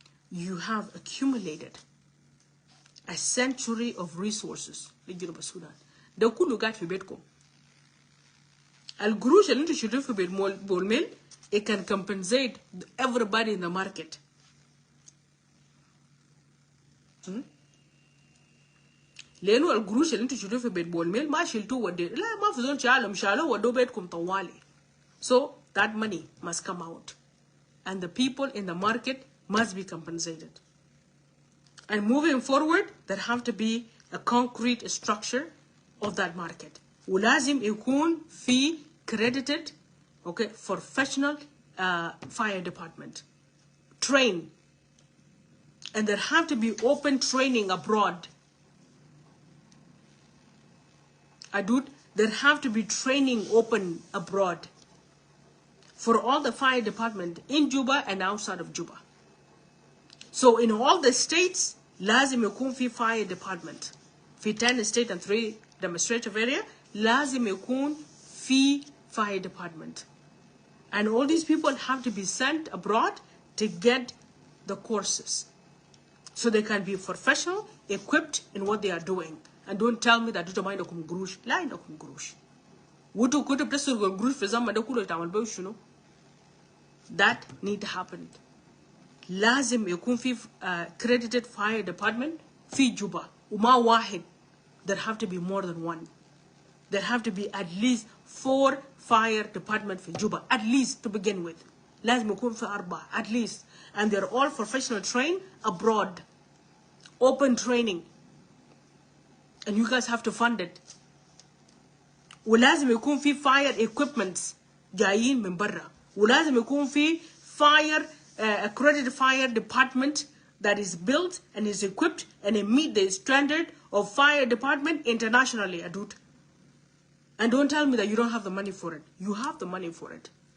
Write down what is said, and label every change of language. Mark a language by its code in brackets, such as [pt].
[en] You have accumulated a century of resources in Sudan. [ar] ده كله قاعد في بيتكم. القروش اللي انتوا شريتوا في بيت بولميل [en] it can compensate everybody in the market. [ar] لأنه القروش اللي انتوا شريتوا في بيت بولميل ما شلتوه وديه لا ما في زول شالوا ودوه بيتكم طوالي. [en] So that money must come out and the people in the market must be compensated. And moving forward, there have to be a concrete structure of that market. [ar] ولازم يكون في [en] credited, okay, professional fire department. Train. And there have to be open training abroad. Adut, there have to be training open abroad for all the fire department in Juba and outside of Juba. So in all the states, [ar] لازم يكون في [en] fire department. في 10 state and 3 demonstrative area, [ar] لازم يكون في [en] fire department. And all these people have to be sent abroad to get the courses. So they can be professional, equipped in what they are doing. And don't tell me that [ar] ما عندكم قروش. لا عندكم قروش. وانتوا كنتوا بتسرقوا القروش في الزمن ده كله تعمل بيه شنو؟ [en] That need to happen. [ar] لازم يكون في [en] credited fire department [ar] في جوبا وما واحد. [en] There have to be more than one. There have to be at least 4 fire department [ar] في جوبا [en] at least to begin with. [ar] لازم يكون في 4 [en] at least. And they're all professional trained abroad. Open training. And you guys have to fund it. [ar] ولازم يكون في [en] fire equipments [ar] جايين من برا. ولازم يكون في [en] fire accredited fire department that is built and is equipped and it meet the standard of fire department internationally, Adut. And don't tell me that you don't have the money for it. You have the money for it.